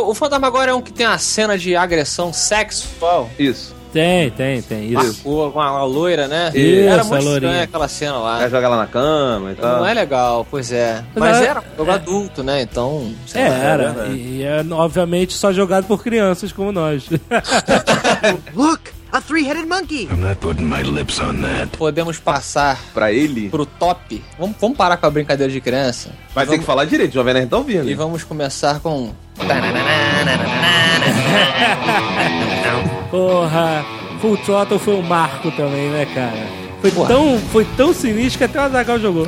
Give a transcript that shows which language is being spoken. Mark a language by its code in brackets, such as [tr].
[pt] O Fantasmagoria é um que tem uma cena de agressão sexual. Isso. Tem, isso. Uma com a loira, né? Isso, era muito estranha aquela cena lá. Quer jogar ela na cama e tal. Não é legal, pois é. Mas era um jogo adulto, né? Então, sei lá. Era, né? E obviamente só jogado por crianças como nós. [en] Look, a three-headed monkey! I'm not putting my lips on that. [pt] Podemos passar pra ele? Pro top. Vamos parar com a brincadeira de criança. Mas vamos... tem que falar direito, o Jovem Nerd tá ouvindo. E vamos começar com... Porra, Full Throttle foi um marco também, né, cara? Foi tão sinistro que até o Azaghal jogou.